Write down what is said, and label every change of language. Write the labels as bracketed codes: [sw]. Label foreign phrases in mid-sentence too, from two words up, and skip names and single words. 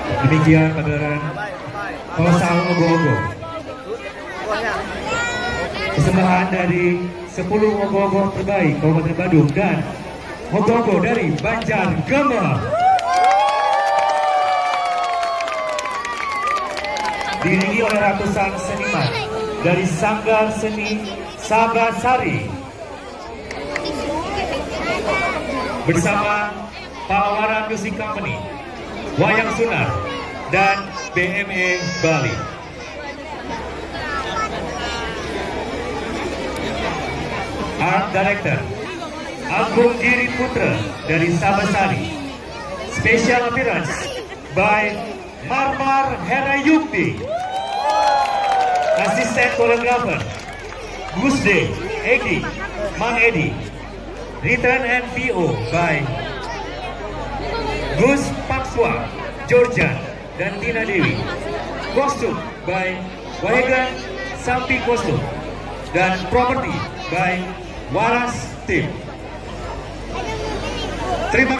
[id] Demikian pagelaran kolosal ogo-ogo. Persembahan dari 10 ogo-ogo terbaik Kabupaten Badung dan ogo-ogo dari Banjar Gama. Diiringi oleh ratusan seniman dari Sanggar Seni Sagasari bersama Pawara Music Company, Wayang Sunar, dan BME Bali. Art Director Agung Giri Putra dari Sabasari. [en] Special appearance by Marmar Herayukti. Assistant Choreographer Gusde Edi Mang Edi. Return and VO by Gus Pakswa, Georgia, [id] dan Tina Dewi. Kostum by Wahegan Sampi Kostum. Dan property by Waras Tim. Terima